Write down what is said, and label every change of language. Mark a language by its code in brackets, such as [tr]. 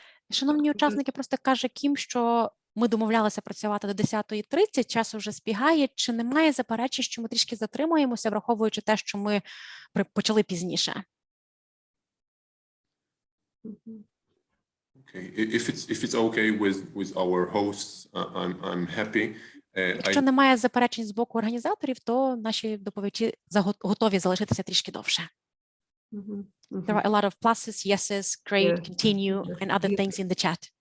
[uk] Шановні учасники, просто каже Кім, що ми домовлялися працювати до 10:30, час вже збігає. Чи немає заперечень, що ми трішки затримуємося, враховуючи те, що ми почали пізніше? [en] Okay, if it's okay with our hosts, I'm happy. [uk] Якщо немає заперечень з боку організаторів, то наші доповідачі готові залишитися трішки довше. [en] There are a lot of pluses, yeses, great, continue, and other things in the chat.